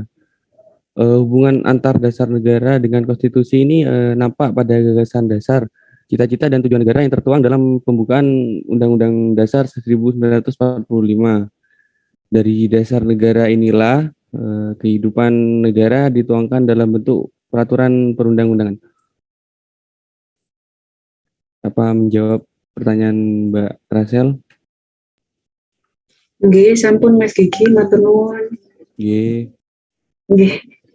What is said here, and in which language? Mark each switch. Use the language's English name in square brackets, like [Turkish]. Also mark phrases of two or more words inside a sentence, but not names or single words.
[Indonesian] Hubungan antar dasar negara dengan konstitusi ini nampak pada gagasan dasar, cita-cita dan tujuan negara yang tertuang dalam pembukaan Undang-Undang Dasar 1945. Dari dasar negara inilah kehidupan negara dituangkan dalam bentuk peraturan perundang-undangan. Apa menjawab pertanyaan Mbak Rasel? [Javanese] Nggih, sampun Mas Gigi, matur nuwun. Nggih. Nggih.